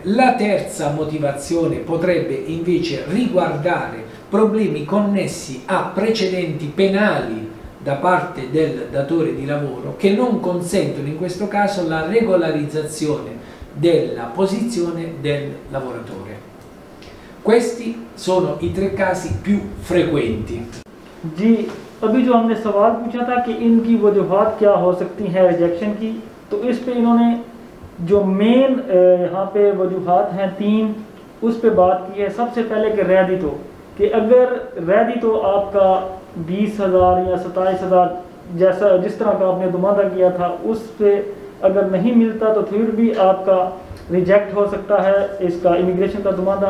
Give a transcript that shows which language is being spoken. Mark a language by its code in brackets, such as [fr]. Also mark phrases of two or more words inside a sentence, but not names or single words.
[it] La terza motivazione potrebbe invece riguardare problemi connessi a precedenti penali da parte del datore di lavoro che non consentono in questo caso la regolarizzazione della posizione del lavoratore. Questi sono i tre casi più frequenti. [ur] جی ابھی جو ہم نے سوال پوچھا تھا کہ ان کی وجوہات کیا ہو سکتی ہیں ریجیکشن کی، تو اس پہ انہوں نے جو مین یہاں پہ وجوہات ہیں 3 اس پہ بات کی ہے. سب سے پہلے کہ ریڈیتو، کہ اگر ریڈیتو آپ کا 20,000 یا 27,000 جیسا جس طرح کا آپ نے دمادا کیا تھا اس پہ اگر نہیں ملتا تو پھر بھی آپ کا ریجیکٹ ہو سکتا ہے اس کا امیگریشن کا دمادا.